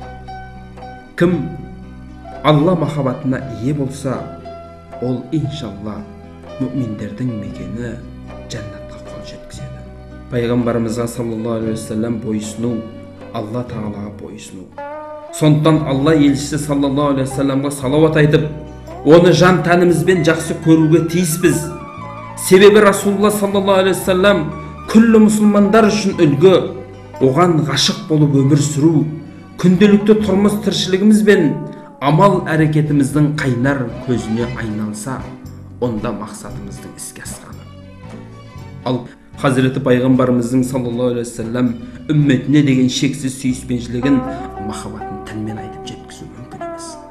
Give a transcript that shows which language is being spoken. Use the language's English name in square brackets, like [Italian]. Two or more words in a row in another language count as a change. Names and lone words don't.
[Kazakh] Кім Алла махаббатына ие болса, ол иншалла мүминдердің мекені жәннатқа қол жеткізеді. Пайғамбарымызға [Arabic] صلى الله عليه وسلم [Kazakh] бойсыну, Алла тағалаға бойсыну. Сондықтан Алла елшісі [Arabic] صلى الله عليه وسلم [Kazakh] салауат айтып, оны жан тәнімізбен жақсы көруге тиіспіз. Себебі Расулулла [Arabic] صلى الله عليه وسلم [Kazakh] күллі мұсылмандар үшін үлгі, оған ғашық болып өмір сүру, күнделікті тұрмыс тіршілігіміз бен амал әрекетіміздің қайнар көзіне айналса, онда мақсатымыздың іске асқаны. Ал Хазіреті пайғамбарымыздың [Arabic] صلى الله عليه وسلم [Kazakh] үмметіне деген шексіз сүйіспеншілігін, махаббатын тілмен айтып жеткізу мүмкін емес.